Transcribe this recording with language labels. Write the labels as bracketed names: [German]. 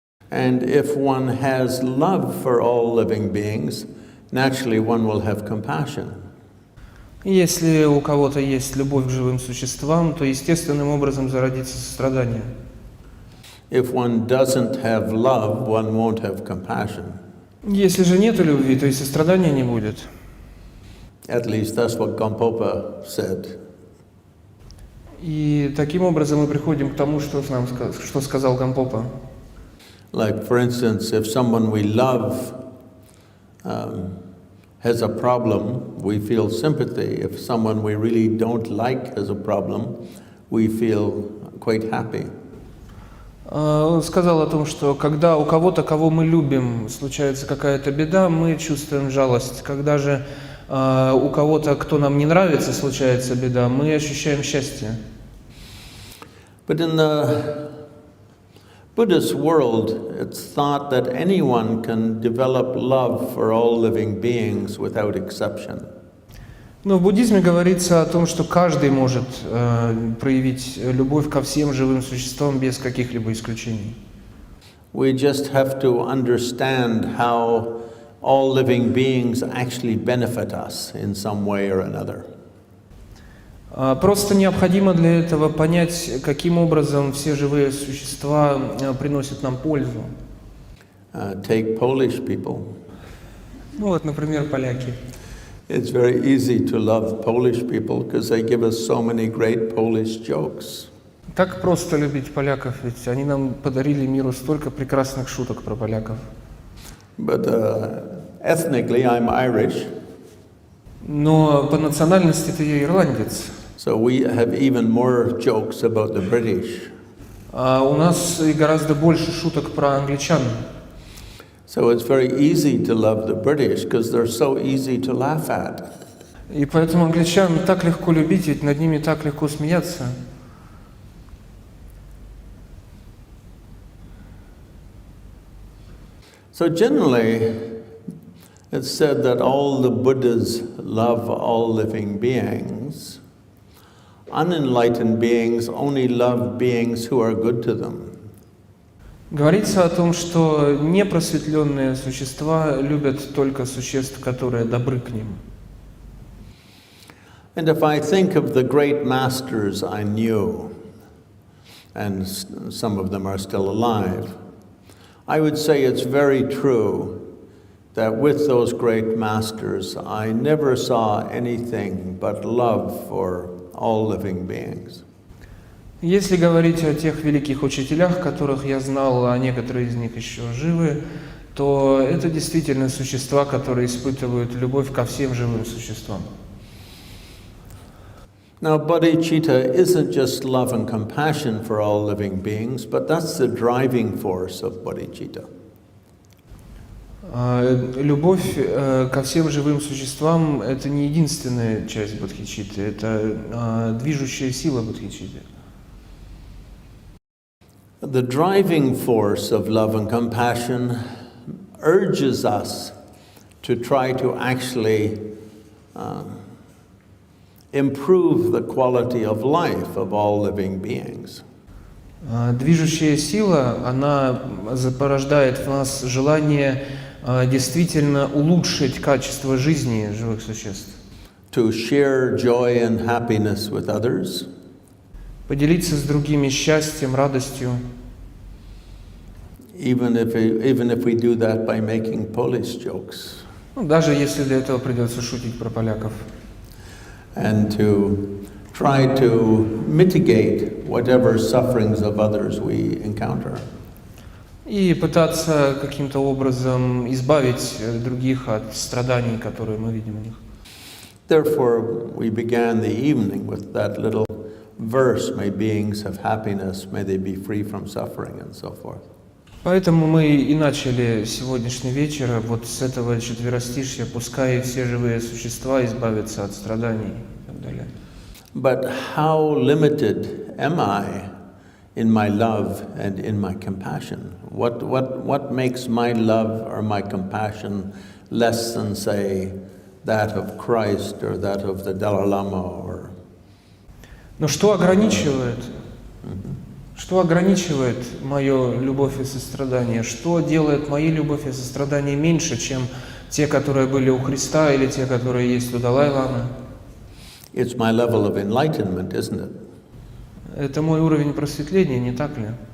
[English] And if one has love for all living beings, naturally one will have compassion. [Russian] Если у кого-то есть любовь к живым существам, то естественным образом зародится сострадание. [English] If one doesn't have love, one won't have compassion. [Russian] Если же нет любви, то и сострадания не будет. [English] At least that's what Gampopa said. [Russian] И таким образом мы приходим к тому, что сказал Гампопа. [English] Like, for instance, if someone we love has a problem, we feel sympathy. If someone we really don't like has a problem, we feel quite happy. [Russian] Он сказал о том, что когда у кого-то, кого мы любим, случается какая-то беда, мы чувствуем жалость. Когда же у кого-то, кто нам не нравится, случается беда, мы ощущаем счастье. [English] But in the Buddhist world, it's thought that anyone can develop love for all living beings without exception. [Russian] Но в буддизме говорится о том, что каждый может проявить любовь ко всем живым существам без каких-либо исключений. [English] We just have to understand how all living beings actually benefit us in some way or another. [Russian] Просто необходимо для этого понять, каким образом все живые существа приносят нам пользу. [English] Take Polish people. [Russian] Ну вот, например, поляки. [English] It's very easy to love Polish people because they give us so many great Polish jokes. [Russian] Так просто любить поляков, ведь они нам подарили миру столько прекрасных шуток про поляков. [English] But ethnically, I'm Irish. [Russian] Но по национальности-то я ирландец. [English] So we have even more jokes about the British. [Russian] А у нас и гораздо больше шуток про англичан. [English] So it's very easy to love the British because they're so easy to laugh at. [Russian] И поэтому англичан так легко любить, ведь над ними так легко смеяться. [English] So generally, it's said that all the Buddhas love all living beings. Unenlightened beings only love beings who are good to them. [Russian] Говорится о том, что непросветленные существа любят только существ, которые добры к ним. [English] And if I think of the great masters I knew, and some of them are still alive, I would say it's very true that with those great masters, I never saw anything but love for all living beings. [Russian] Если говорить о тех великих учителях, которых я знал, а некоторые из них еще живы, то это действительно существа, которые испытывают любовь ко всем живым существам. [English] Now, bodhicitta isn't just love and compassion for all living beings, but that's the driving force of bodhicitta. [Russian] Любовь ко всем живым существам – это не единственная часть бодхичитты, это движущая сила бодхичитты. [English] The driving force of love and compassion urges us to try to actually improve the quality of life of all living beings. [Russian] Движущая сила, она порождает в нас желание действительно улучшить качество жизни живых существ. [English] To share joy and happiness with others. [Russian] Поделиться с другими счастьем, радостью. [English] Even if we do that by making Polish jokes. [Russian] Ну, даже если для этого придется шутить про поляков. [English] And to try to mitigate whatever sufferings of others we encounter. [Russian] И пытаться каким-то образом избавить других от страданий, которые мы видим у них. [English] Therefore, we began the evening with that little verse, may beings have happiness, may they be free from suffering, and so forth. [Russian] Поэтому мы и начали сегодняшний вечер вот с этого четверостишья, пускай все живые существа избавятся от страданий и так далее. [English] But how limited am I in my love and in my compassion? What makes my love or my compassion less than, say, that of Christ or that of the Dalai-ламы or... [Russian] Но что ограничивает? Что ограничивает мою любовь и сострадание? Что делает мои любовь и сострадание меньше, чем те, которые были у Христа или те, которые есть у Далай-ламы? [English] It's my level of enlightenment, isn't it? [Russian] Это мой уровень просветления, не так ли?